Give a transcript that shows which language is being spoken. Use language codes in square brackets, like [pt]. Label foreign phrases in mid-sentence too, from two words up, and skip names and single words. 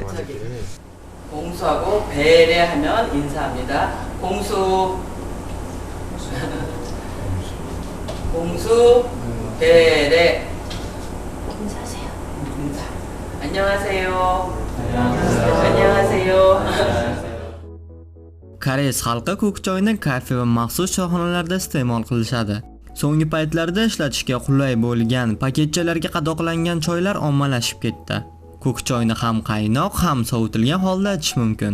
[ko] 공수하고 배례하면 인사합니다. 공수 배례 인사하세요. 인사. 안녕하세요. 안녕하세요. [uz] Koreys xalqi ko'k choyni kafe va maxsus choyxonalarda iste'mol qilishadi. So'nggi paytlarda ishlatishga qulay bo'lgan paketchalarga qadoqlangan choylar ommalashib ketdi. Ko'k choyni ham qaynoq, ham sovutilgan holda ichish mumkin.